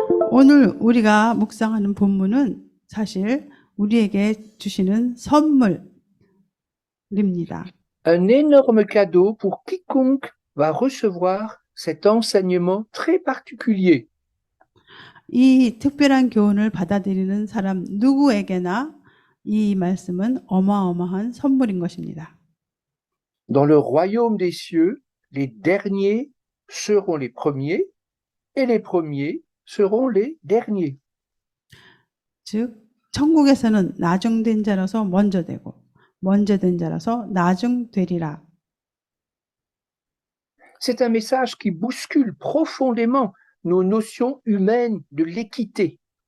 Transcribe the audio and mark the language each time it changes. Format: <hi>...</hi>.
<ko>오늘 우리가 묵상하는 본문은 사실 우리에게 주시는 선물입니다.</ko> <fr>Un énorme cadeau pour quiconque va recevoir cet enseignement très particulier.</fr> <ko>이 특별한 교훈을 받아들이는 사람 누구에게나 이 말씀은 어마어마한 선물인 것입니다.</ko> <fr>Dans le royaume des cieux, les derniers seront les premiers et les premiers seront les derniers.</fr> <ko>즉 천국에서는 나중된 자라서 먼저 되고 먼저 된 자라서 나중되리라.</ko> <fr>C'est un message qui bouscule profondément nos notions humaines de l'équité.</fr>